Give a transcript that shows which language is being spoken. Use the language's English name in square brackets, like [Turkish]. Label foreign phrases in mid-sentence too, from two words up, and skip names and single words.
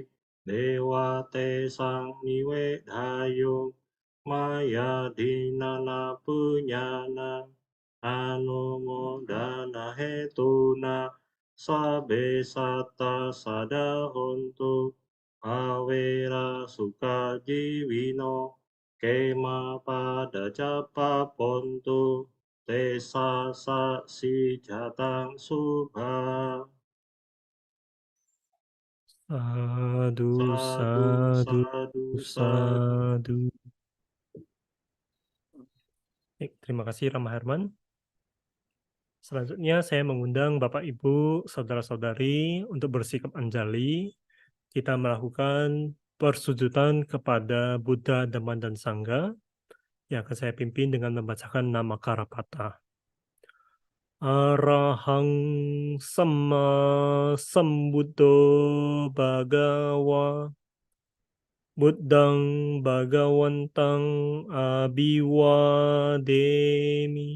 [Pali] dewa te sang niwedhayo maya dinana punyana anumodana hetuna sabe sata sadahontu awera suka jiwino kema pada japa pontu te sa si jatang subha. Sadu, Sadu, sadu, sadu, sadu. sadu. [Indonesian] Baik, terima kasih Rama Herman. Selanjutnya saya mengundang Bapak Ibu, saudara-saudari untuk bersikap anjali. Kita melakukan persujudan kepada Buddha, Dhamma, dan Sangha yang akan saya pimpin dengan membacakan nama Karapata. [Pali] Arahang Samma Sambuddho Bhagawa Buddhang Bhagawantang Abhiwademi.